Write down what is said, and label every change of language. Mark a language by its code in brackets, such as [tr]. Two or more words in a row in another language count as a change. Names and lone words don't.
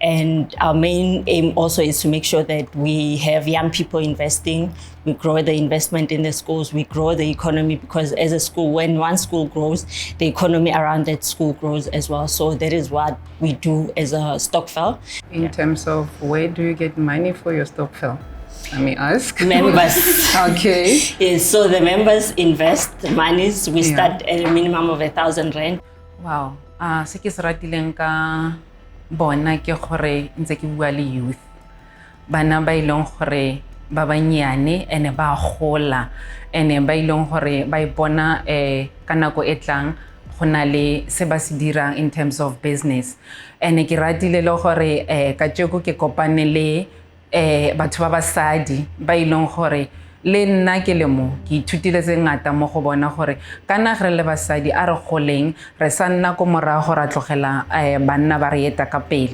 [en] And our main aim also is to make sure that we have young people investing, we grow the investment in the schools, we grow the economy, because as a school, when one school grows, the economy around that school grows as well. So that is what we do as a Stokvel. In terms of where do you get money for your Stokvel? Let me ask. Members. Okay. Yes, so the members invest monies. We start at a minimum of 1,000 rand. Wow. [tn] Se ke se ratileng ka bona ke gore ntse ke bua le youth. Bana ba ileng gore ba banyane ene ba gola ene ba ileng gore ba ipona ka nako e tlang go na le se ba se dirang [en] in terms of business. [tn] Ene ke ratile le gore ka tsheko ke kopane le batho ba basadi ba ileng gore le nna ke le mo ke ithutile tse ngata mo go bona gore kana gre le basadi a re goleng re sa nna ko morago ra tlogela banna ba re eta ka pele.